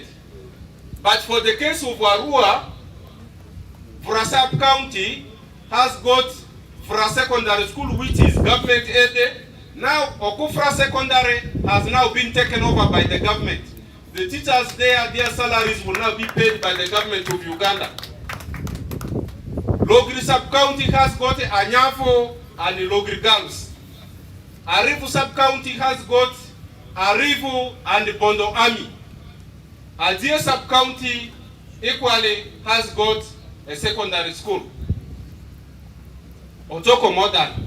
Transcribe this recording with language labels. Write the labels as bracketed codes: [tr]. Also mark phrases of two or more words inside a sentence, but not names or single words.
[en] But for the case of Arua, Fura sub-county has got Fura secondary school, which is government aided. Now Okufra secondary has now been taken over by the government. The teachers there, their salaries will now be paid by the government of Uganda. Logri sub-county has got Anyafo and Logri girls. Arifu sub-county has got Arifu and Bondo Army. Adia sub-county equally has got a secondary school. Otoko modern.